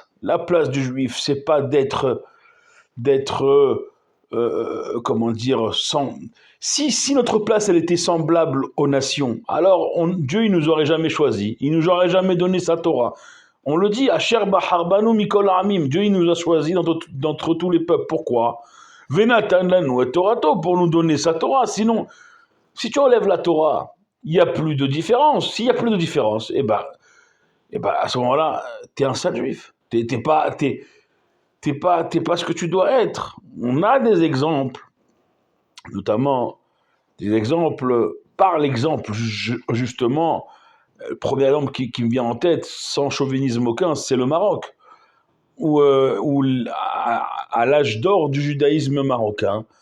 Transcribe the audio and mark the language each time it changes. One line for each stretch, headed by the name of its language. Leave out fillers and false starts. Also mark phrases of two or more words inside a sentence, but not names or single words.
French: La place du juif, c'est pas d'être comment dire, si notre place elle était semblable aux nations, alors Dieu il nous aurait jamais choisi, il nous aurait jamais donné sa Torah. On le dit,
Hebrew: אשר בחר בנו מכל העמים,
French: Dieu il nous a choisi d'entre tous les peuples. Pourquoi?
Hebrew: ונתן לנו את תורתו,
French: pour nous donner sa Torah. Sinon, si tu enlèves la Torah, il n'y a plus de différence. S'il n'y a plus de différence, à ce moment-là, t'es un sale juif. T'es pas ce que tu dois être. On a des exemples, notamment des exemples, par l'exemple, justement, le premier exemple qui me vient en tête, sans chauvinisme aucun, c'est le Maroc, où à l'âge d'or du judaïsme marocain,